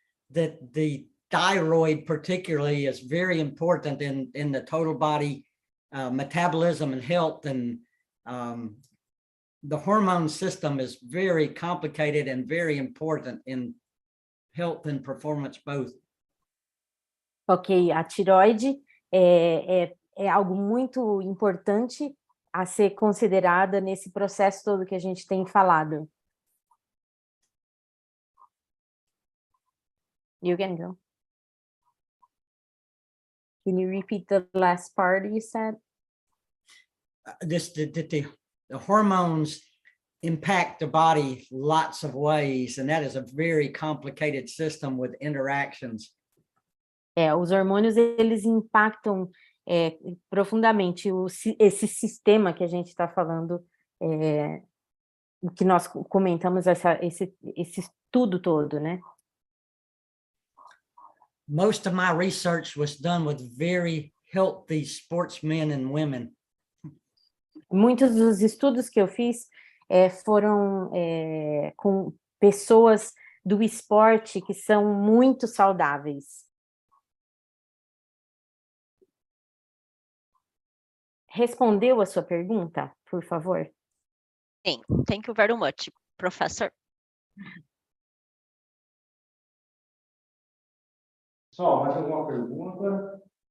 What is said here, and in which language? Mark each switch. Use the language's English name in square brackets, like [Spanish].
[English] The thyroid particularly is very important in the total body metabolism and health, and the hormone system is very complicated and very important in health and performance both. [Portuguese] Ok, a tireoide é algo muito importante a ser considerada nesse processo todo que a gente tem falado. [English] You can go. Can you repeat the last part you said? The hormones impact the body lots of ways, and that is a very complicated system with interactions. [Portuguese] Os hormônios, eles impactam profundamente esse sistema que a gente está falando, que nós comentamos, esse estudo todo, né? [English] Most of my research was done with very healthy sportsmen and women. [Portuguese] Muitos dos estudos que eu fiz foram com pessoas do esporte que são muito saudáveis. Respondeu a sua pergunta, por favor? Sim, [English] thank you very much, professor. [Portuguese] Pessoal, mais alguma pergunta?